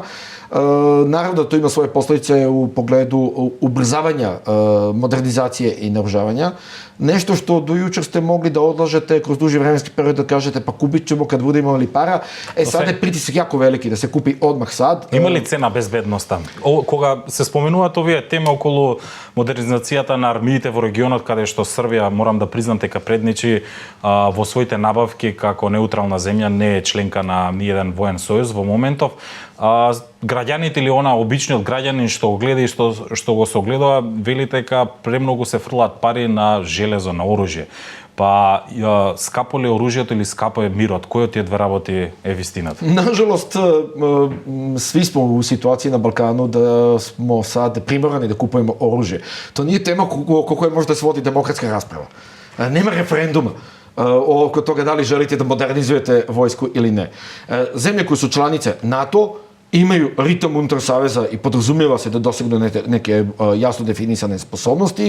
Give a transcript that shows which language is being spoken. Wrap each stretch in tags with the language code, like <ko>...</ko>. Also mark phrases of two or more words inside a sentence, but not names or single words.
<sr>Naravno da to ima svoje posljedice u pogledu ubrzavanja modernizacije i naoružavanja. Nešto što do jučer ste mogli da odlažete kroz duži vremenski period da kažete pa kupit ćemo kad budemo imali para. Sad je pritisak jako veliki da se kupi odmah sad.</sr> <mk>Има ли цена безбедноста? Кога се споменуваат овие теми околу модернизацијата на армиите во регионот каде што Србија, морам да признам дека предничи во своите набавки како неутрална земја, не е членка на ниеден воен сојуз во моментов, граѓаните или она обичниот граѓанин што го гледа и што го согледува, вели дека премногу се фрлаат пари на железо, на оружје. Па скапо ли оружјето или скапо е мирот? Кој од тие две работи е вистината?</mk> <sr>Nažalost, svi smo u situaciji na Balkanu da smo sad primorani da kupujemo oružje. To nije tema oko koje može da se vodi demokratska rasprava. Nema referenduma. oko toga da li želite da modernizujete vojsku ili ne. Zemlje koje su članice NATO imaju ritam unutar saveza i podrazumijeva se da dosegnu neke jasno definisane sposobnosti.</sr>